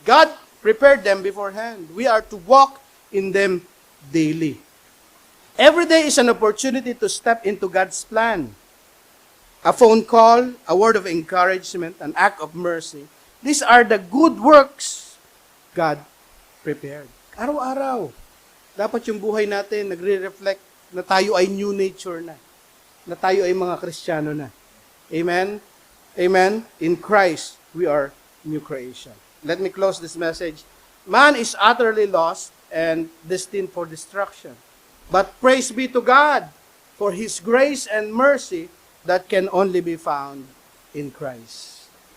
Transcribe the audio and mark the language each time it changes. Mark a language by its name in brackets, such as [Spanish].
[English] God prepared them beforehand. We are to walk in them daily. Every day is an opportunity to step into God's plan. A phone call, a word of encouragement, an act of mercy. These are the good works God prepared. [Filipino] Araw-araw, dapat yung buhay natin nagre-reflect na tayo ay new nature na tayo ay mga Kristiyano na. Amen? Amen? [English] In Christ, we are new creation. Let me close this message. Man is utterly lost and destined for destruction. But praise be to God for His grace and mercy that can only be found in Christ.